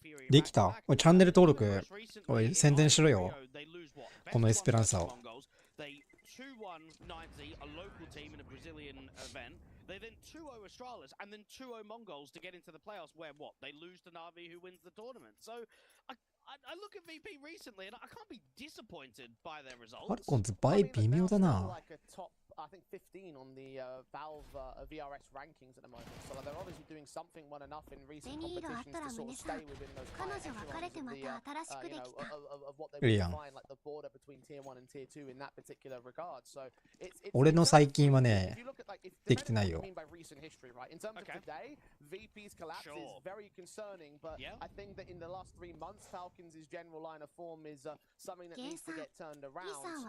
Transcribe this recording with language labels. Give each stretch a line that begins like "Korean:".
Japanese: できた。おい、チャンネル登録、おい、宣伝しろよ。このエスペランサを。
English: 2-1 90, a local team in a Brazilian event. They then 2-0 Australis and then 2-0 Mongols to get into the playoffs where what? They lose to Navi who wins the tournament. So I look at VP recently and I can't be disappointed by their
Japanese: ファル
English: results.
Japanese: コンズ倍微妙だな。
English: I think 15 on the Valve VRS rankings at the moment. So they're obviously doing something well enough in recent competitions to sort of stay within those high echelons of what they would define like the border between tier 1 and tier 2 in that particular regard. So it's
Japanese: 俺の最近はね、できてないよ。
English: in terms of today, VP's collapse is very concerning, but I think that in the last 3 months, Falcons' general line of form is something that needs to get turned around.